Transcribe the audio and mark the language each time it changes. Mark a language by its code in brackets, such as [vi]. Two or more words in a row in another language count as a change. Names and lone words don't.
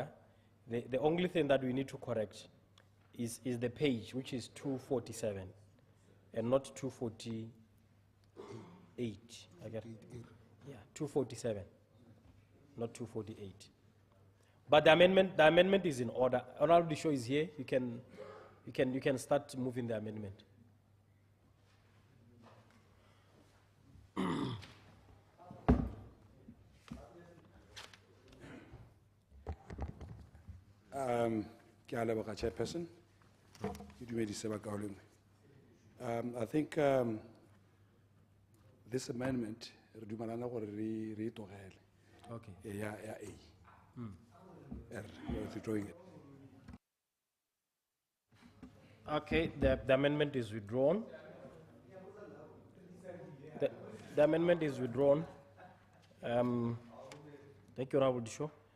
[en] The only thing that we need to correct is the page, which is 247, and not 248. I get it. Yeah, 247, not 248. But the amendment is in order. Honorable Disho is here. You can start moving the amendment. [tn] Ke a leboga, Chairperson. Ke dumedise ba kaolong. [en] I think this amendment [tn] re dumelana gore re tlogele. [en] Okay. [tn] Ya A. [en] We are withdrawing it. Okay, the amendment is withdrawn. The amendment is withdrawn. Thank you, Honorable Disho.